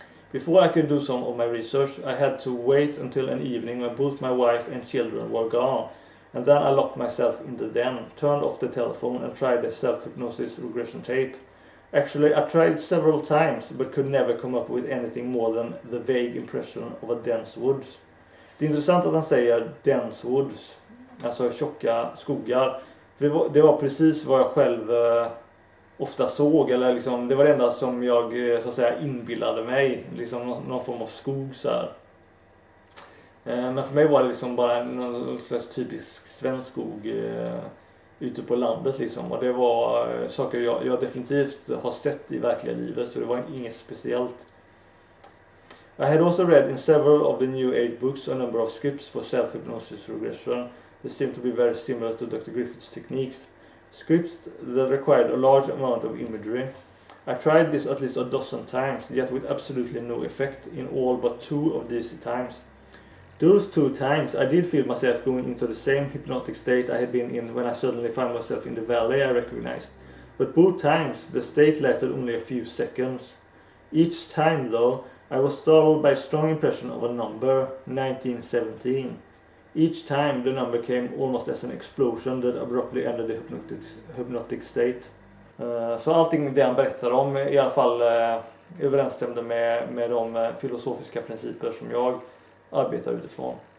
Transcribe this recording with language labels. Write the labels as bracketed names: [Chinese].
[English] Before I could do some of my research, I had to wait until an evening when both my wife and children were gone, and then I locked myself in the den, turned off the telephone, and tried the self-hypnosis regression tape. Actually, I tried it several times, but could never come up with anything more than the vague impression of a dense woods. [Swedish] Det är intressant att han säger [English] dense woods, [Swedish] alltså tjocka skogar. Det var precis vad jag själv ofta såg, eller liksom, det var det enda som jag så att säga inbillade mig, liksom någon form av skog så här. Men för mig var det liksom bara någon slags typisk svensk skog ute på landet liksom, och det var saker jag definitivt har sett i verkliga livet, så det var inget speciellt. [English] I had also read in several of the New Age books a number of scripts for self-hypnosis regression. They seem to be very similar to Dr. Griffith's techniques. Scripts that required a large amount of imagery. I tried this at least a dozen times, yet with absolutely no effect in all but 2 of these times. Those 2 times I did feel myself going into the same hypnotic state I had been in when I suddenly found myself in the valley I recognized. But both times the state lasted only a few seconds. Each time though, I was startled by a strong impression of a number, 1917. Each time the number came almost as an explosion that abruptly ended the hypnotic state. [Swedish] Så allting det han berättar om i alla fall överensstämde med de filosofiska principer som jag arbetar utifrån.